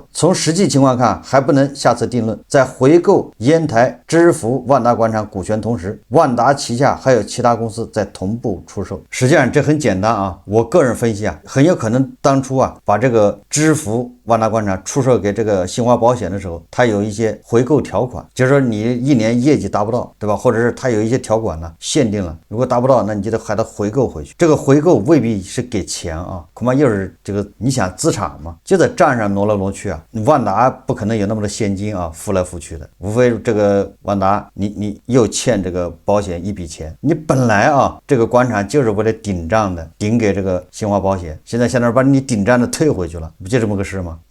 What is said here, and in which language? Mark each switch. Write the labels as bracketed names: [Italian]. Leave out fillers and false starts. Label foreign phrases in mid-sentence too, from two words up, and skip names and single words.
[Chinese] 從實際情況看，還不能下此定論。在回購烟台知福萬達廣場股權同時，萬達旗下還有其他公司在同步出售。實際上這很簡單啊，我個人分析啊，很有可能當初啊把這個知福萬達廣場出售給這個新華保險的時候，它有一些回購條款，就是說你1年業績達不到，對吧？或者是它有一些条款呢限定了，如果達不到，那你就得还得回购回去。這個回購未必是給錢啊，恐怕又是這個你想資產嘛，就在賬上挪來挪去啊。萬達不可能有那麼多現金啊，付來付去的，無非這個萬達你又欠這個保險一筆錢，你本來啊這個廣場就是為了頂賬的，頂給這個新華保險，現在把你頂賬的退回去了，不就這麼個事嗎？